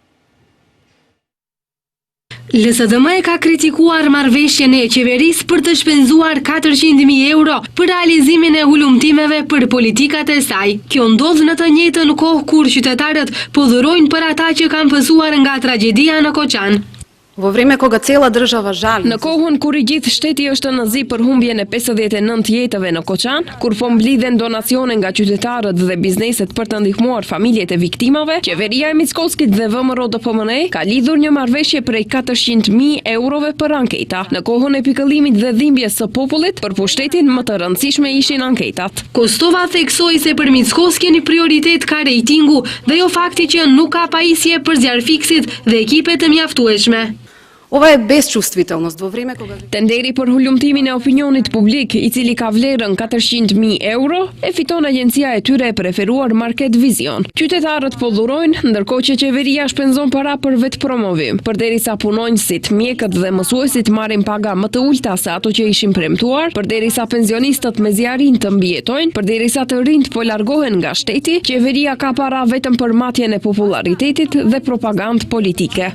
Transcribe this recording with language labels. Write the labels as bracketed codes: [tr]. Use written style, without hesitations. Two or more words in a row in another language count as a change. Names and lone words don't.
[sq] LSDM ka kritikuar marrëveshjen e qeverisë për të shpenzuar 400.000 euro për realizimin e hulumtimeve për politikat e saj. Kjo ndodh në të njëjtën kohë kur qytetarët po dhurojnë për ata që kanë pësuar nga tragjedia në Koqan. [mk] Во време кога цела држава жали. [sq] Në kohën kur i gjithë shteti është në zi për humbjen e 59 jetëve në Koqan, kur po mblidhen donacione nga qytetarët dhe bizneset për të ndihmuar familjet e viktimave, qeveria e Mickoskit dhe VMRO DPMNE ka lidhur një marrëveshje prej 400.000 eurove për anketa. Në kohën e pikëllimit dhe dhimbjes së popullit, për pushtetin më të rëndësishme ishin anketat. Kostova theksoi se për Mickoskin prioritet ka rejtingu dhe jo fakti që nuk ka pajisje për zjarfiksit dhe ekipe të mjaftueshme. [mk] Ова е безчувствителност во време кога [sq] Tenderi për hulumtimin e opinionit publik, i cili ka vlerën 400.000 euro, e fiton agjencia e tyre e preferuar Market Vision. Qytetarët po dhurojnë, ndërkohë që qeveria shpenzon para për vetë promovim, përderisa punonjësit, mjekët dhe mësuesit marrin paga më të ulta se ato që ishin premtuar, përderisa pensionistët me zjarin të mbijetojnë, përderisa të rinjt po largohen nga shteti, qeveria ka para vetëm për matjen e popularitetit dhe propagandë politike.